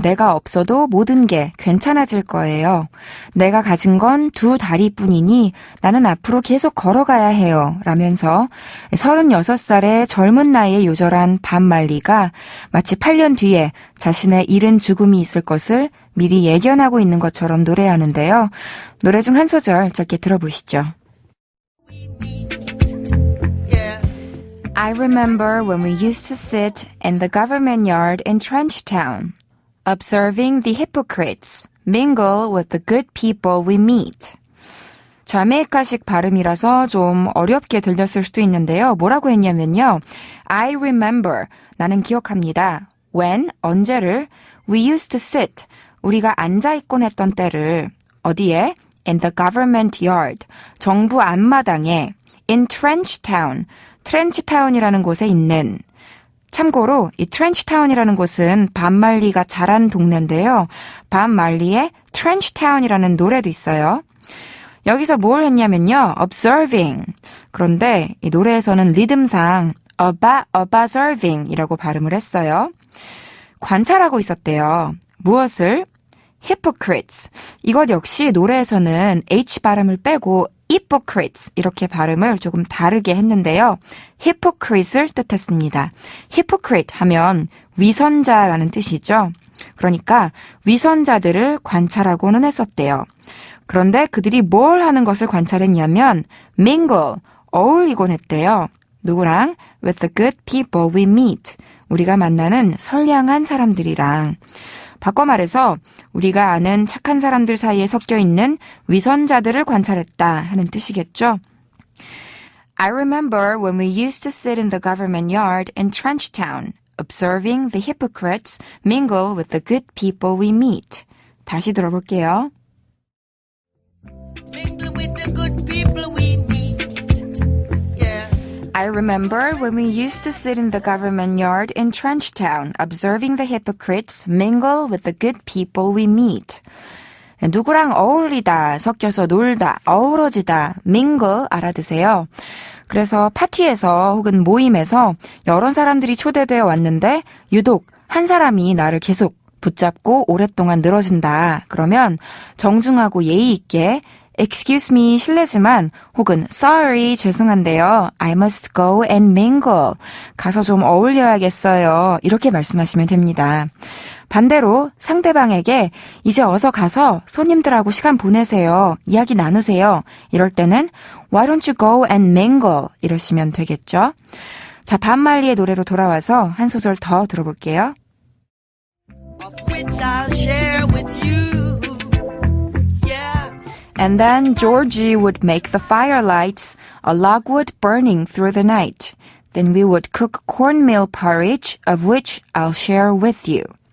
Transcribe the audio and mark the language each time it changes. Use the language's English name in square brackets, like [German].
[Korean] 내가 없어도 모든 게 괜찮아질 거예요. 내가 가진 건 2다리뿐이니 나는 앞으로 계속 걸어가야 해요. 라면서 36살의 젊은 나이에 요절한 밥 말리가 마치 8년 뒤에 자신의 이른 죽음이 있을 것을 미리 예견하고 있는 것처럼 노래하는데요. 노래 중 한 소절 짧게 들어보시죠. [English] I remember when we used to sit in the government yard in Trenchtown. Observing the hypocrites mingle with the good people we meet. [Korean] 자메이카식 발음이라서 좀 어렵게 들렸을 수도 있는데요. 뭐라고 했냐면요. [English] I remember, [Korean] 나는 기억합니다. When, 언제를, [English] we used to sit, [Korean] 우리가 앉아있곤 했던 때를, 어디에? [English] In the government yard, [Korean] 정부 앞마당에, [English] in Trenchtown, [Korean] 트렌치타운이라는 곳에 있는. 참고로 이 트렌치타운이라는 곳은 밥 말리가 자란 동네인데요. 밥 말리에 트렌치타운이라는 노래도 있어요. 여기서 뭘 했냐면요. observing. 그런데 이 노래에서는 리듬상 observing 이라고 발음을 했어요. 관찰하고 있었대요. 무엇을? hypocrites. 이것 역시 노래에서는 H 발음을 빼고 hypocrites 이렇게 발음을 조금 다르게 했는데요. hypocrite을 뜻했습니다. hypocrite 하면 위선자라는 뜻이죠. 그러니까 위선자들을 관찰하고는 했었대요. 그런데 그들이 뭘 하는 것을 관찰했냐면 mingle, 어울리곤 했대요. 누구랑? [English] with the good people we meet. [Korean] 우리가 만나는 선량한 사람들이랑. 바꿔 말해서 우리가 아는 착한 사람들 사이에 섞여 있는 위선자들을 관찰했다 하는 뜻이겠죠. [English] I remember when we used to sit in the government yard in Trenchtown, observing the hypocrites mingle with the good people we meet. [Korean] 다시 들어볼게요. [English] Mingle with the good people we meet. Yeah. I remember when we used to sit in the government yard in Trenchtown, observing the hypocrites mingle with the good people we meet. [Korean] 누구랑 어울리다, 섞여서 놀다, 어우러지다, mingle 알아두세요. 그래서 파티에서 혹은 모임에서 여러 사람들이 초대되어 왔는데 유독 한 사람이 나를 계속 붙잡고 오랫동안 늘어진다. 그러면 정중하고 예의 있게 [English] Excuse me, [Korean] 실례지만 혹은 Sorry, 죄송한데요. [English] I must go and mingle. [Korean] 가서 좀 어울려야겠어요. 이렇게 말씀하시면 됩니다. 반대로 상대방에게 이제 어서 가서 손님들하고 시간 보내세요. 이야기 나누세요. 이럴 때는 [English] Why don't you go and mingle? [Korean] 이러시면 되겠죠. 자, 반말리의 노래로 돌아와서 한 소절 더 들어볼게요. [English] Of which I'll share with you. Yeah. And then Georgie would make the firelights, a logwood burning through the night. Then we would cook cornmeal porridge, of which I'll share with you.